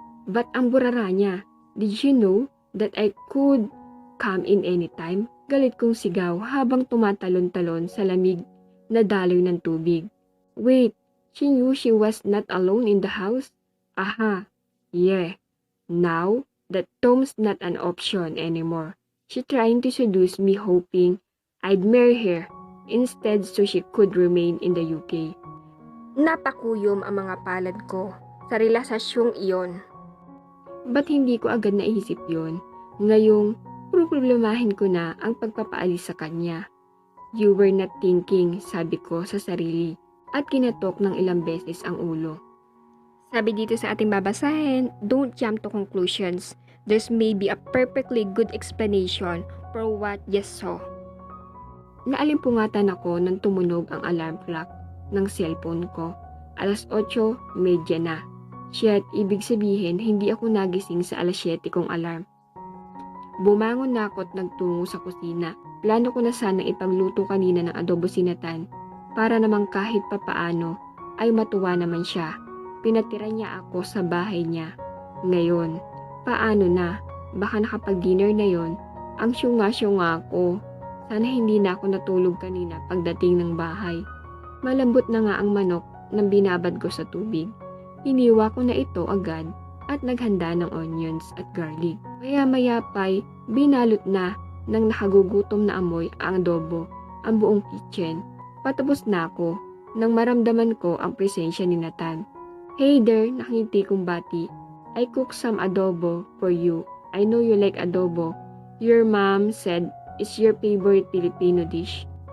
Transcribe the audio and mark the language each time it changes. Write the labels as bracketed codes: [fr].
[en] But [tl] ang burara niya, [en] did you know that I could come in anytime? [tl] Galit kong sigaw habang tumatalon-talon sa lamig na daloy ng tubig. [en] Wait, she knew she was not alone in the house? Aha, yeah. Now that Tom's not an option anymore. She trying to seduce me hoping I'd marry her instead so she could remain in the UK. [tl] Napakuyom ang mga palad ko sa relasasyong iyon. Ba't hindi ko agad naisip yon? Ngayong problemahin ko na ang pagpapaalis sa kanya. [en] You were not thinking, [tl] sabi ko sa sarili at kinatok ng ilang beses ang ulo. Sabi dito sa ating babasahin, [en] don't jump to conclusions. There's maybe a perfectly good explanation for what you saw. [tl] Naalimpungatan ako nang tumunog ang alarm clock ng cellphone ko. 8:30 na. Shit, ibig sabihin hindi ako nagising sa 7 kong alarm. Bumangon na ako at nagtungo sa kusina. Plano ko na sanang ipagluto kanina ng adobo sinatan para namang kahit papaano ay matuwa naman siya. Pinatira niya ako sa bahay niya. Ngayon, paano na? Baka nakapag-dinner na yon. Ang syunga-syunga ako. Sana hindi na ako natulog kanina pagdating ng bahay. Malambot na nga ang manok nang binabad ko sa tubig. Iniwa ko na ito agad at naghanda ng onions at garlic. Maya-maya pa'y binalot na ng nakagugutom na amoy ang adobo ang buong kitchen. Patapos na ako nang maramdaman ko ang presensya ni Nathan. [en] Hey there, [tl] nakangiti kong bati. [en] I cooked some adobo for you. I know you like adobo. Your mom said it's your favorite Filipino dish.